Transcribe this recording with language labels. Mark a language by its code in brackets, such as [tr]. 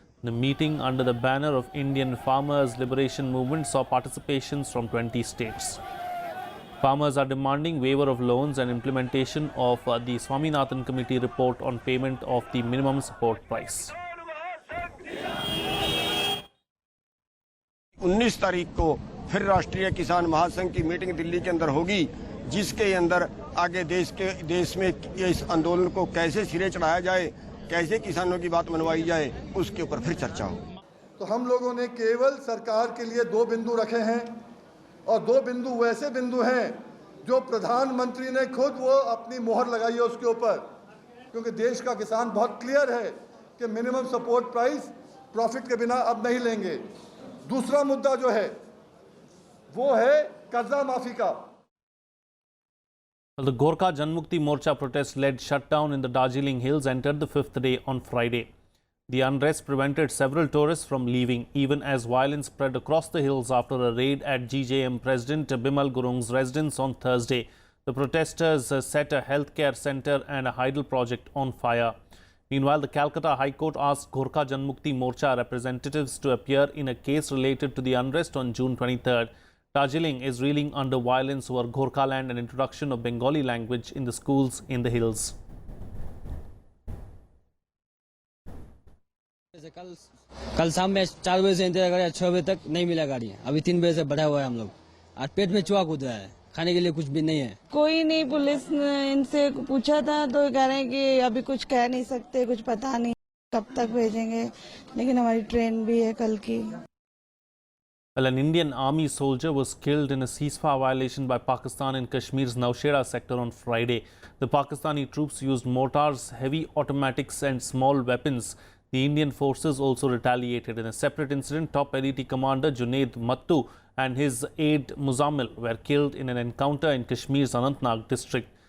[en] The meeting under the banner of Indian Farmers Liberation Movement saw participations from 20 states. Farmers are demanding waiver of loans and implementation of the Swaminathan Committee report on payment of the minimum support price. [hi] 19 तारीख को फिर राष्ट्रीय किसान महासंघ की meeting Delhi के अंदर होगी, जिसके अंदर आगे देश में इस आंदोलन को कैसे सिरे चढ़ाया जाए, कैसे किसानों की बात मनवाई जाए, उसके ऊपर फिर चर्चा हो। तो हम लोगों ने केवल सरकार के लिए 2 बिंदु रखे हैं, और 2 बिंदु वैसे बिंदु हैं जो प्रधानमंत्री ने खुद वो अपनी मोहर लगाई है उसके ऊपर, क्योंकि देश का किसान बहुत क्लियर है कि मिनिमम सपोर्ट प्राइस प्रॉफिट के बिना अब नहीं लेंगे। दूसरा मुद्दा जो है वो है कर्जा माफी का। [en] The Gorkha Janmukti Morcha protest-led shutdown in the Darjeeling Hills entered the 5th day on Friday. The unrest prevented several tourists from leaving, even as violence spread across the hills after a raid at GJM President Bimal Gurung's residence on Thursday. The protesters set a healthcare centre and a hydel project on fire. Meanwhile, the Calcutta High Court asked Gorkha Janmukti Morcha representatives to appear in a case related to the unrest on June 23rd. Darjeeling is reeling under violence over Gorkhaland and introduction of Bengali language in the schools in the hills. [hi] कल शाम में 4 बजे से इंतजार करें, 6 बजे तक नहीं मिला गाड़ी। अभी 3 बजे से बढ़ा हुआ है हम लोग, और पेट में चूहा कूद रहा है, खाने के लिए कुछ भी नहीं है। कोई नहीं, पुलिस ने इनसे पूछा था तो कह रहे हैं कि अभी कुछ कह नहीं सकते, कुछ पता नहीं कब तक भेजेंगे, लेकिन हमारी ट्रेन भी है कल की। [en] Well, an Indian army soldier was killed in a ceasefire violation by Pakistan in Kashmir's Nowshera sector on Friday. The Pakistani troops used mortars, heavy automatics and small weapons. The Indian forces also retaliated. In a separate incident, top LET commander Junaid Mattu and his aide Muzammil were killed in an encounter in Kashmir's Anantnag district.